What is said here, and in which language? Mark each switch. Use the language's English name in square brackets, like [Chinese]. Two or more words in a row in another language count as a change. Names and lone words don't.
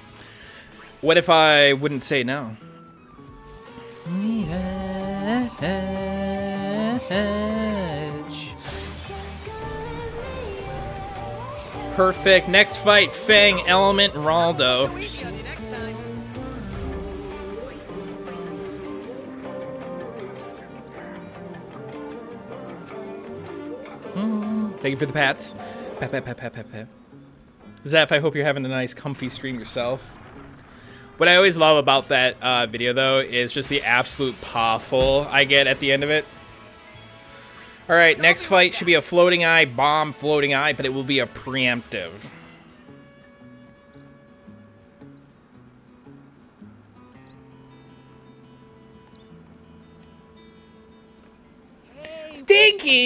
[English] What if I wouldn't say no? Perfect. Next fight, Fang, Element, Raldo. Thank you for the pats. Pat, pat, pat, pat, pat, pat. Zeph, I hope you're having a nice comfy stream yourself. What I always love about that video, though, is just the absolute pawful I get at the end of it. All right, next fight should be a floating eye bomb, floating eye, but it will be a preemptive. Stinky!